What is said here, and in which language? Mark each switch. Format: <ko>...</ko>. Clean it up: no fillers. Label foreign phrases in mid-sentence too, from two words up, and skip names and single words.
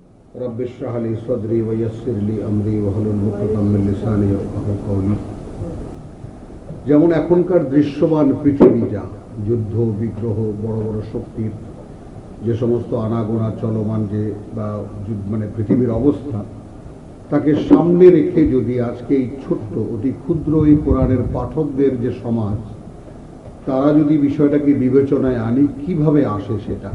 <ar>ربي اشرح لي صدري ويسر لي أمري واحلل عقدة من لساني يفقهوا قولي.</ar> <bn>যেমন এখনকার দৃশ্যমান পৃথিবী, যা যুদ্ধ বিগ্রহ, বড় বড় শক্তির যে সমস্ত আনাগোনা চলমান যে বা মানে পৃথিবীর অবস্থা, তাকে সামনে রেখে যদি আজকে এই ছোট্ট অতি ক্ষুদ্র এই কোরআনের পাঠকদের যে সমাজ, তারা যদি বিষয়টাকে বিবেচনায় আনি, কিভাবে আসে সেটা।</bn>